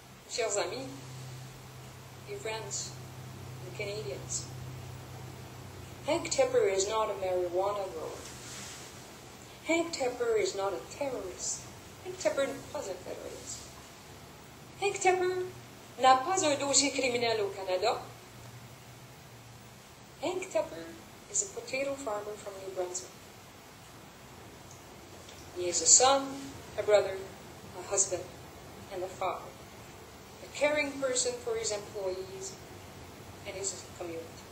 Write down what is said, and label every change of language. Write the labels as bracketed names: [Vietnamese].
[French] Chers amis, [English] dear friends, and Canadians, Henk Tepper is not a marijuana grower. Henk Tepper is not a terrorist. [French] Henk Tepper n'est pas un terroriste. Henk Tepper n'a pas un dossier criminel au Canada. [English] Henk Tepper is a potato farmer from New Brunswick. He is a son, a brother, a husband, and a father. A caring person for his employees and his community.